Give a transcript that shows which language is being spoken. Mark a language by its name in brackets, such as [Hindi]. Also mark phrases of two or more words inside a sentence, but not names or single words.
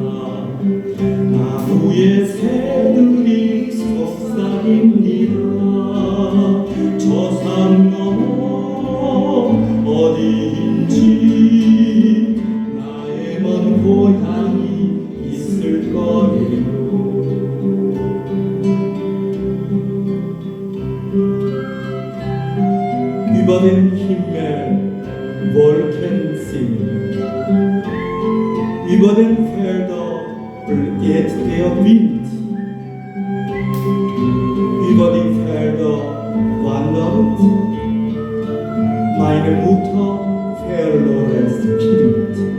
[Korean] 나무의 새들이 속삭입니다. 저 산 너머 어디인지 나의 먼 고향이 있을 거예요. [German] Über den Himmel Wolken ziehen, über den Feldern geht der Wind, über die Felder wandert meine Mutter verlorenes Kind.